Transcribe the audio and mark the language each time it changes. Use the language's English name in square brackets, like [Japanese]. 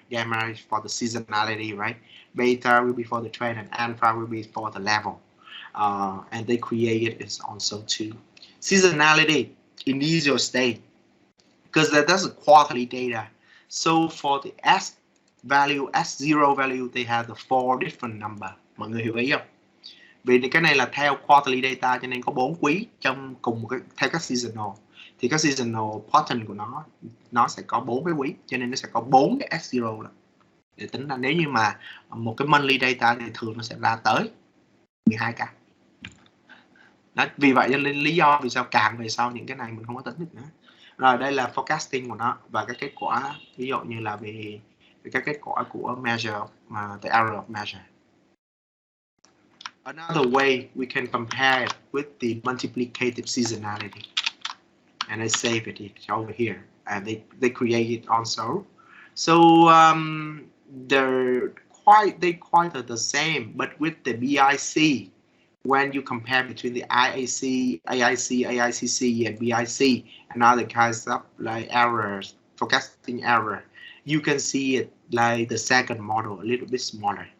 [English] Gamma is for the seasonality, right? Beta will be for the trend, and alpha will be for the level. And they created it also too. Seasonality, initial state, because that's a quarterly data. So for the S value, S0 value, they have the 4 different number. [Vietnamese] Mọi người hiểu ý không? Vì cái này là theo quarterly data cho nên có 4 quý trong cùng một cái, theo các seasonal. Thì các seasonal pattern của nó sẽ có 4 cái quý, cho nên nó sẽ có 4 cái S0 đó. Để tính ra nếu như mà một cái monthly data thì thường nó sẽ ra tới 12 cái. Đó, vì vậy nên lý do vì sao càng về sau những cái này mình không có tính được nữa. Rồi đây là forecasting của nó và cái kết quả, ví dụ như là về các kết quả của measure, [English] the error of measure. Another way we can compare it with the multiplicative seasonality. And I save it over here, and they create it also. So they quite are the same, but with the BIC, when you compare between the AIC, AICC, and BIC, and other kinds of like errors, forecasting error, you can see it like the second model a little bit smaller.